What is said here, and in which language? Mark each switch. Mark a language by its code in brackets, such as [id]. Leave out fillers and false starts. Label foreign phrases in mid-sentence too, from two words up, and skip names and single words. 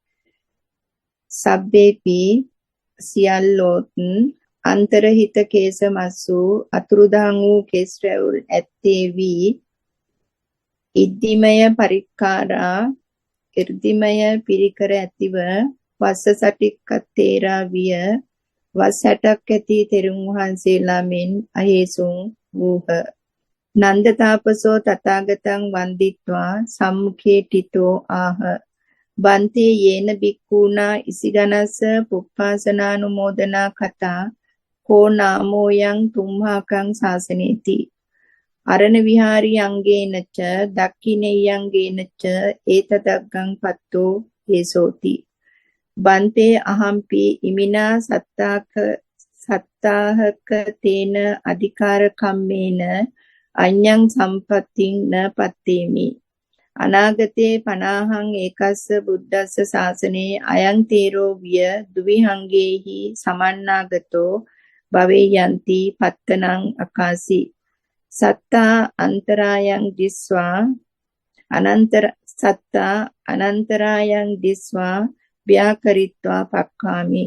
[si] සබ්බේපි සියල්ලෝත් [pi] අන්තරහිත කේසමස්සු [si] අතුරුදහන් වූ කෙස් රැවුල් ඇත්තේ වී [pi] ඉද්ධිමය පරික්කාරා [si] ඉර්ධිමය පිරිකර ඇතිව [pi] වස්ස සටික්කත්තේරා [si] විය වස් 60ක් ඇති තෙරුන් වහන්සේලා මෙන් අහේසුන් වූහ. [pi] නන්ද තාපසෝ තථාගතං වන්දිත්වා සම්මුඛේ ටිතෝ ආහ. බන්තේ යේන බික්ඛූනා ඉසිගනස පුප්පාසනානුමෝදනා කතා කෝ නාමෝයං තුම්හාකං ශාසනේති. අරණ විහාරී අංගේනච දක්ඛිනෙයංගේනච ඒතදග්ගං පත්තෝ හේසෝති. බන්තේ අහම්පි ඉමිනා සත්තාහක තේන අධිකාර කම්මේන අඤ්ඤං සම්පත්තිං න පත්තේමි. අනාගතේ 50න් ඒකස්ස බුද්දස්ස ශාසනේ අයං තේරෝ විය දුවිහංගේහි සමන්නාගතෝ භවේ යන්ති පත්තනං අකාසි. සත්තා අන්තරායන් දිස්වා අනන්තරායන් දිස්වා ව්‍යාකරිත්වා පක්ඛාමි.